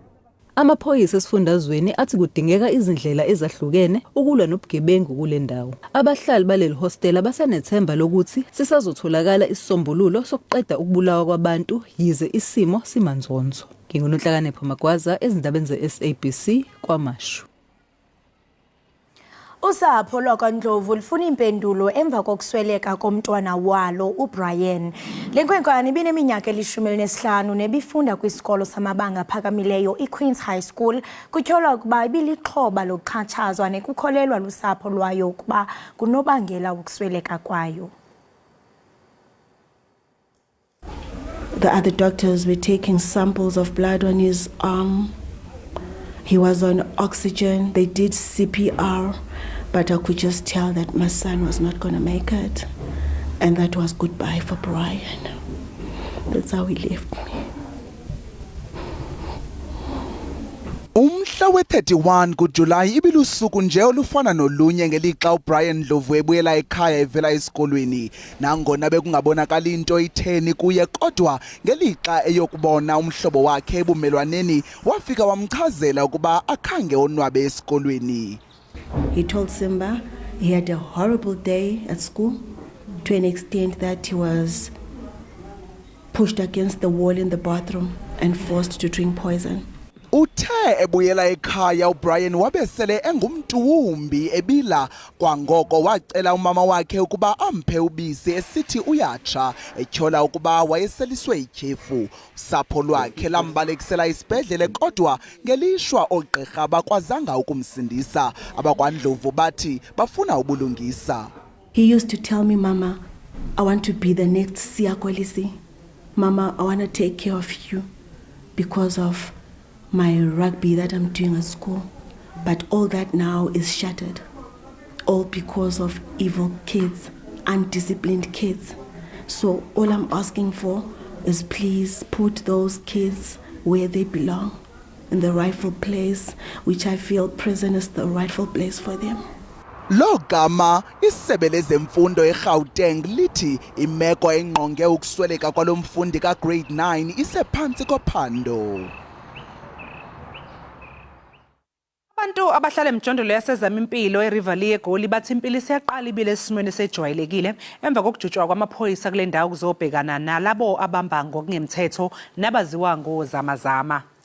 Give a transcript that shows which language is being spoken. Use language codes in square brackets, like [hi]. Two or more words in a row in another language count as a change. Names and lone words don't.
[zu] Amaphoyisa esifundazweni athi kudingeka izindlela ezahlukene ukulwa nobugebengu kule ndawo. Abahlali baleli hostel basanethemba lokuthi sisazotholakala isisombululo sokuqeda ukubulawa kwabantu yize isimo simanzonzo. NginguNhlakanipho Magwaza ezindabeni ze-SABC kwaMashu. [xh] Usapho lwakwaNdlovu lufuna impendulo emva kokusweleka komntwana walo uBrian. Le nkwenkwana ibineminyaka 15 nebifunda kwisikolo samabanga aphakamileyo iQueen's High School. Kutyholwa ukuba ibilixhoba lokuxhatshazwa nekukholelwa lusapho lwayo ukuba kunobangela ukusweleka kwayo. [en] The other doctors were taking samples of blood on his arm. He was on oxygen. They did CPR, but I could just tell that my son was not going to make it. And that was goodbye for Brian. That's how he left me. [xh] Umhla we-31 kuJulayi ibilusuku nje olufana nolunye ngelixa uBrian Ndlovu ebuyela ekhaya evela esikolweni nangona bekungabonakala into itheni kuye kodwa ngelixa eyokubona umhlobo wakhe ebumelwaneni wafika wamchazela ukuba akhange onwabe esikolweni. [en] He told Simba he had a horrible day at school to an extent that he was pushed against the wall in the bathroom and forced to drink poison. [xh] Uthe ebuyela ekhaya uBrian wabesele engumntuwumbi ebila kwangoko wacela umama wakhe ukuba amphe ubisi esithi uyatsha etyhola ukuba wayeseliswe ityhefu. Usapho lwakhe lambalekisela isibhedlele kodwa ngelishwa oogqirha bakwazanga ukumsindisa. AbakwaNdlovu bathi bafuna ubulungisa. [en] He used to tell me, Mama, I want to be the next Siya Kolisi. Mama, I want to take care of you because of my rugby that I'm doing at school. But all that now is shattered. All because of evil kids, undisciplined kids. So all I'm asking for is please put those kids where they belong, in the rightful place, which I feel prison is the rightful place for them. [xh] Lo gama isebe lezemfundo eGauteng lithi imeko engqonge ukusweleka kwalomfundi ka grade 9 isephansi kophando. [zu] Abantu abahlala emjondolo yasezama impilo eRivali eGoli bathi impilo isiyaqala ibile esimweni sejwayelekile emva kokujutshwa kwamaphoyisa kule ndawo kuzobhekana nalabo abamba ngokungemthetho nabaziwa ngozamazama.